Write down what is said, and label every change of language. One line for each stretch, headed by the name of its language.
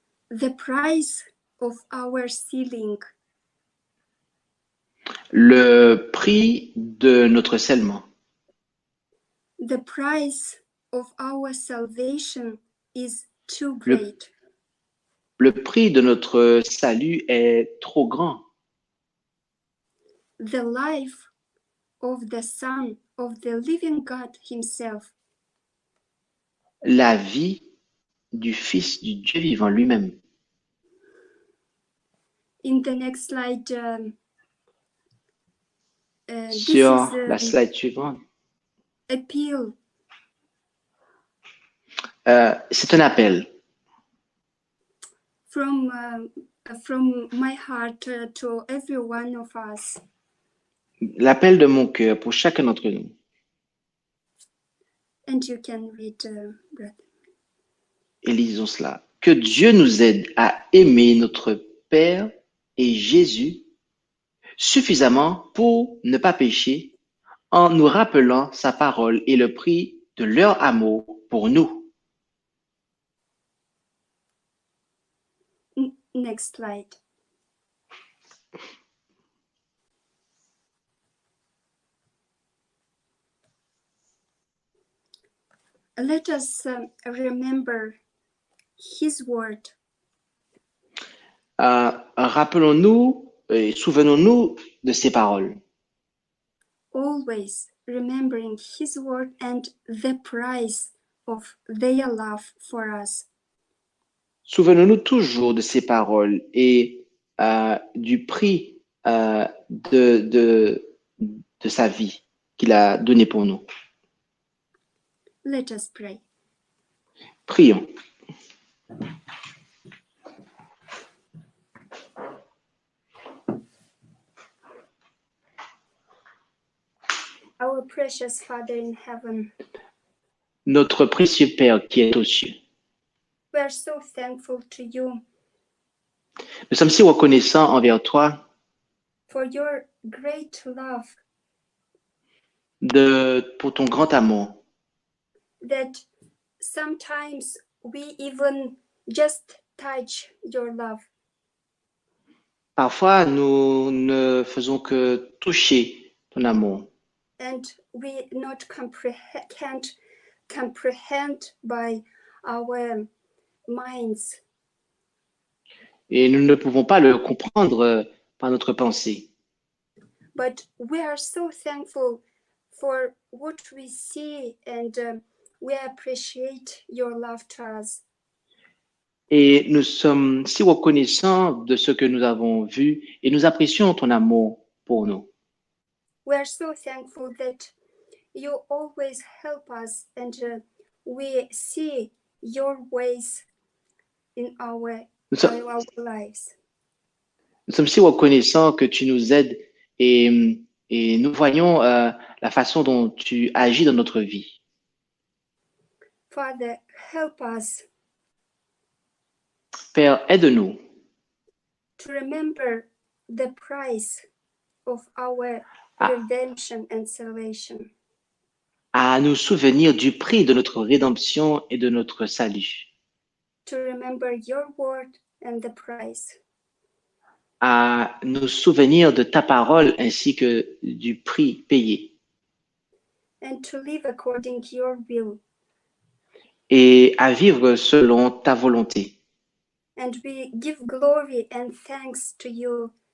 English: The price of our sealing.
French: Le prix de notre scellement.
English: The price of our salvation is too great.
French: Le prix de notre salut est trop grand.
English: The life of the Son of the living God Himself.
French: La vie du Fils du Dieu vivant lui-même.
English: In the next slide, this
French: Sur
English: is
French: la slide suivante,
English: appeal
French: c'est un appel
English: from my heart to every one of us.
French: l'appel de mon cœur pour chacun d'entre nous.
English: And you can read, brother.
French: Et lisons cela. Que Dieu nous aide à aimer notre Père et Jésus suffisamment pour ne pas pécher en nous rappelant sa parole et le prix de leur amour pour nous.
English: Next slide. Let us remember His word.
French: Rappelons-nous et souvenons-nous de ces paroles.
English: Always remembering His word and the price of their love for us.
French: Souvenons-nous toujours de ces paroles et du prix de sa vie qu'il a donné pour nous.
English: Let us pray.
French: Prions.
English: Our precious Father in heaven,
French: Notre précieux Père qui est aux cieux,
English: we are so thankful to you
French: nous sommes si reconnaissants envers toi
English: for your great love
French: pour ton grand amour,
English: that sometimes we even just touch your love.
French: Parfois, nous ne faisons que toucher ton amour
English: And we not can't comprehend by our minds.
French: et nous ne pouvons pas le comprendre par notre pensée.
English: But we are so thankful for what we see, and we appreciate your love to us.
French: Et nous sommes si reconnaissants de ce que nous avons vu et nous apprécions ton amour pour nous.
English: We are so thankful that you always help us, and we see your ways in our lives.
French: Nous sommes si reconnaissants que tu nous aides et nous voyons la façon dont tu agis dans notre vie.
English: Father, help us
French: Père, aide-nous
English: to remember the price of our redemption and salvation.
French: à nous souvenir du prix de notre rédemption et de notre salut,
English: To remember your word and the price.
French: à nous souvenir de ta parole ainsi que du prix payé
English: And to live according to your will.
French: et à vivre selon ta volonté.
English: And we give glory and thanks to you